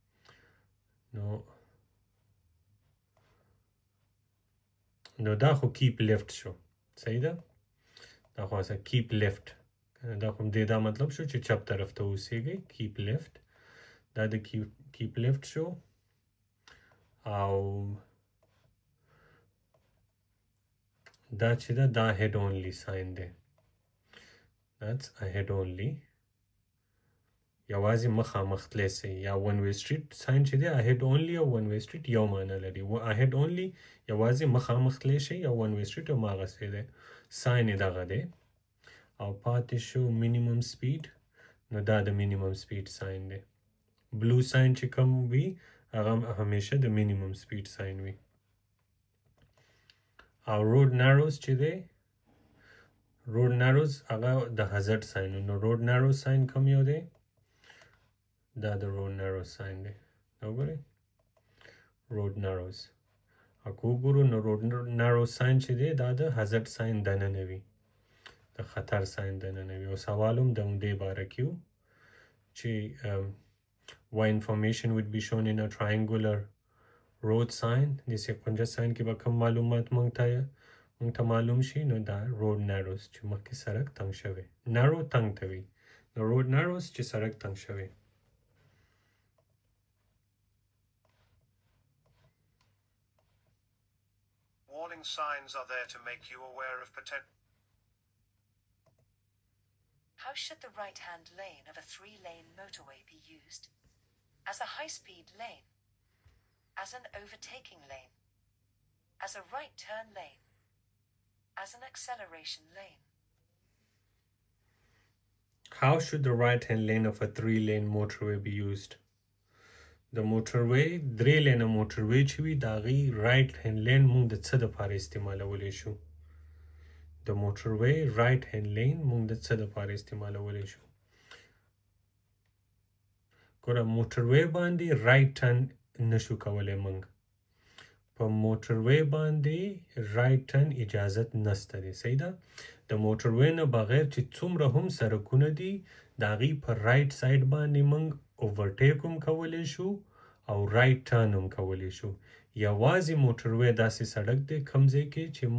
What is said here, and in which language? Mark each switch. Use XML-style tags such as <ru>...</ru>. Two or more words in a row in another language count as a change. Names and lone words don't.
<ps>نو دا خو</ps> <en>keep left</en> <ps>شو صحیح ده دا خو اصلا</ps> <en>keep left</en> <ps>دا خو دې دا مطلب شو چې چپ طرف ته اوسېږئ</ps> <en>keep left</en> <ps>دا د</ps> <en>keep left</en> <ps>شو او دا چې دا</ps> <en>head only sign</en> <ps>دی</ps> <en>that's a head only</en> <ps>یوازې مخامخ تللی سئ یا ون</ps> <en>way street sign</en> <ps>چې دی</ps> <en>head only</en> <ps>او</ps> <en>one way street</en> <ps>یو معنی لري</ps> <en>head only</en> <ps>یوازې مخامخ تللی شئ یا</ps> <en>one way street</en> <ps>هماغسې دی ساين یې دغه دی او پاتې شو</ps> <en>minimum speed</en> <ps>نو دا د</ps> <en>minimum speed sign</en> <ps>دی</ps> <en>blue sign</en> <ps>چې کوم وي هغه همیشه د</ps> <en>minimum speed sign</en> <ps>وي او</ps> <en>road narrows</en> <ps>چې دی</ps> <en>road narrows</en> <ps>هغه د</ps> <en>hazard sign</en> <ps>نو</ps> <en>road narrows sign</en> <ps>کوم یو دی دا د</ps> <en>road narrows sign</en> <ps>دی وګورئ</ps> <en>road narrows</en> <ps>او که وګورو نو</ps> <en>road narrows sign</en> <ps>چې دی دا د</ps> <en>hazard sign</en> <ps>دننه وي د خطر ساين دننه وي او سوال هم د همدې باره کې و چې</ps> <en>why information would be shown in a triangular road sign</en> <ps>د سیکونجه ساين کې به کوم معلومات مونږ ته معلوم شي نو دا</ps> <en>road narrows</en> <ps>چې مخکې سړک تنګ شوی نارو تنګ ته وي نو</ps> <en>road narrows</en> <ps>چې سړک تنګ شوی</ps> <en>Warning signs are there to make you aware of potential. How should the right-hand lane of a 3-lane motorway be used? As a high-speed lane? As an overtaking lane? As a right turn lane? As an acceleration lane? How should the right-hand lane of a 3-lane motorway be used? The motorway 3-lane motorway</en> <ps>چې وي د هغې</ps> <en>right hand lane</en> <ps>مونږ د څه دپاره استعمالولی شو د</ps> <en>motorway right hand lane</en> <ps>مونږ د څه دپاره استعمالولی شو ګوره motorway باندې</ps> <en>right turn</en> <ps>نشو کولی مونږ په موټروی باندې</ps> <en>right turn</en> <ps>اجازت نشته دی صحیح ده د موټروی نه بغیر چې څومره هم سړکونه دي د هغې په</ps> <en>right side</en> <ps>باندې موږ اوورټیک هم کولی شو او</ps> <en>right turn</en> <ps>هم کولی شو یوازې موټروی داسې سړک دی کوم ځای کې چې موږ</ps>